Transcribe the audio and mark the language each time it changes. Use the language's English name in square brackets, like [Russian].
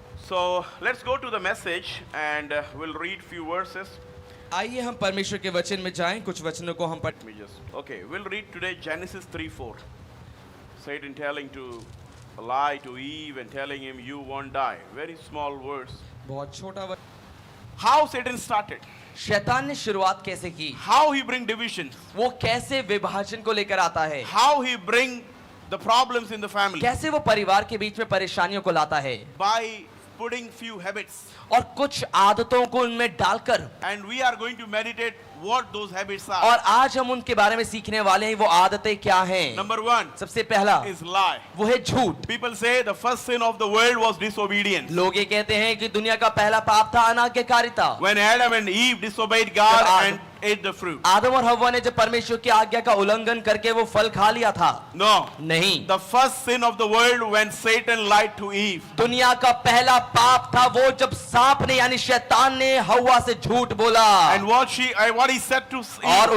[English] So let's go to the message and we'll read few verses. [Hindi] आइए हम परमेश्वर के वचन में जाएं, कुछ वचनों को हम पढ़। [English] Let me just okay. We'll read today Genesis 3:4. Satan telling to lie to Eve and telling him you won't die. Very small words. [Hindi] बहुत छोटा वचन। [English] How Satan started. [Hindi] शैतान ने शुरुआत कैसे की? [English] How he bring divisions. [Hindi] वो कैसे विभाजन को लेकर आता है? [English] How he bring the problems in the family. [Hindi] कैसे वो परिवार के बीच में परेशानियों को लाता है? [English] By putting few habits. [Hindi] और कुछ आदतों को उनमें डालकर। [English] And we are going to meditate what those habits are. [Hindi] और आज हम उनके बारे में सीखने वाले हैं वो आदतें क्या हैं। [English] Number 1 [Hindi] सबसे पहला [English] is lie. [Hindi] वो है झूठ। [English] People say the first sin of the world was disobedience. [Hindi] लोग ये कहते हैं कि दुनिया का पहला पाप था अनाज्ञाकारिता। [English] When Adam and Eve disobeyed God and ate the fruit. [Hindi] आदम और हव्वा ने जब परमेश्वर की आज्ञा का उल्लंघन करके वो फल खा लिया था। [English] No. [Hindi] नहीं। [English] The first sin of the world when Satan lied to Eve. [Hindi] दुनिया का पहला पाप था वो जब सांप ने यानी शैतान ने हव्वा से झूठ बोला। [English] And what he said to [Hindi] और